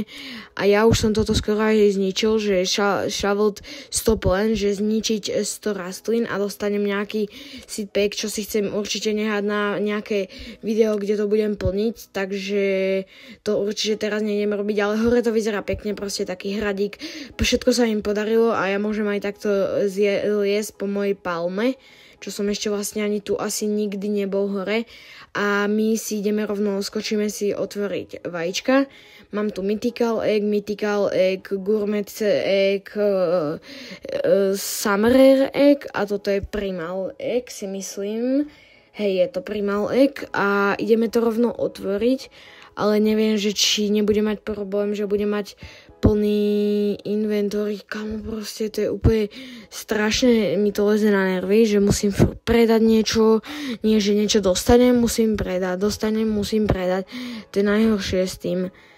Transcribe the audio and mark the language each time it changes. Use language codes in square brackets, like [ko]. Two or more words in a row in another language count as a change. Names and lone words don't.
[sk] A ja už som toto skoro aj zničil, že [en] shovelled stop [sk] len, že zničiť 100 rastlín a dostanem nejaký [en] seed pack, [sk] čo si chcem určite nehať na nejaké video, kde to budem plniť, takže to určite teraz nejdem robiť, ale hore to vyzerá pekne, proste taký hradík. Všetko sa im podarilo a ja môžem aj takto liesť po mojej palme, čo som ešte vlastne ani tu asi nikdy nebol hore. A my si ideme rovno, skočíme si otvoriť vajíčka. Mám tu [en] mythical egg, gourmet egg, summer egg [sk] a toto je [en] primal egg, [sk] si myslím. Hej, je to [en] primal egg [sk] a ideme to rovno otvoriť, ale neviem, že či nebude mať problém, že bude mať plný inventory, kamo, proste to je úplne strašne, mi to leze na nervy, že musím predať niečo, nie že niečo dostanem, musím predať, musím predať, to je najhoršie s tým.